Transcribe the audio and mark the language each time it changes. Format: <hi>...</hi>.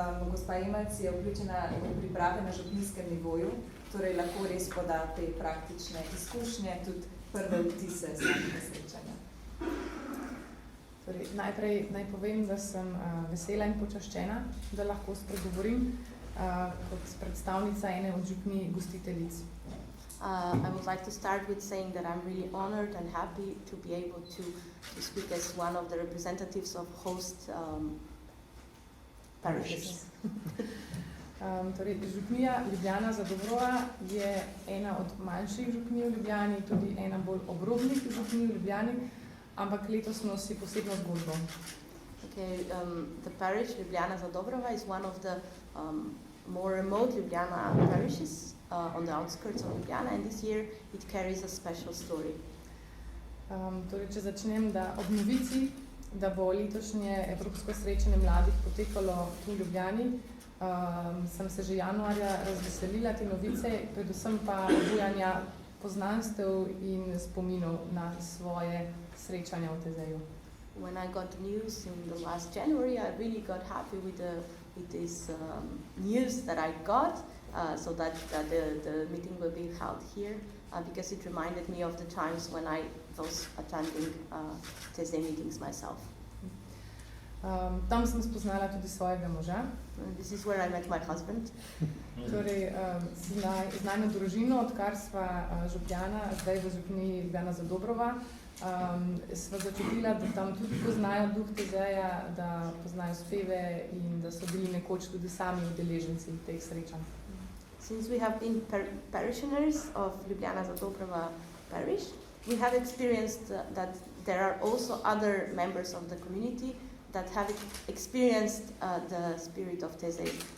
<sl>Gospa Jemac je vključena v priprave na župnijskem nivoju, torej lahko res poda te praktične izkušnje, tudi prve vtise z našega srečanja. Torej, najprej naj povem, da sem vesela in počaščena, da lahko spregovorim kot predstavnica ene od župnij gostiteljic.</sl> <en>I would like to start with saying that I'm really honored and happy to be able to speak as one of the representatives of host parishes.</en> <sl>Torej, župnija Ljubljana Zadobrova je ena od manjših župnij v Ljubljani, tudi ena bolj obrobnih župnij v Ljubljani, ampak letos nosi posebno zgodbo.</sl> <en>Okay, the parish Ljubljana Zadobrova is one of the more remote Ljubljana parishes on the outskirts of Ljubljana, and this year it carries a special story.</en> <sl>Torej, če začnem, da ob novici, da bo letošnje evropsko srečanje mladih potekalo tu v Ljubljani, sem se že januarja razveselila te novice, predvsem pa obujanja poznanstev in spominov na svoje srečanja v Tezeju.</sl> <en>When I got news in the last January, I really got happy with this news that I got, so that the meeting will be held here, because it reminded me of the times when I was attending Tezej meetings myself.</en> <sl>Tam sem spoznala tudi svojega moža.</sl> <en>This is where I met my husband.</en> <sl>Torej, z najno družino, odkar sva župljana, zdaj v župniji Ljubljana Zadobrova, sva začutila, da tam tudi poznajo duh Tezeja, da poznajo speve in da so bili nekoč tudi sami udeleženci teh srečanj.</sl> <en>Since we have been parishioners of Ljubljana Zadobrova parish, we have experienced that there are also other members of the community that have experienced the spirit of Tezej.</en>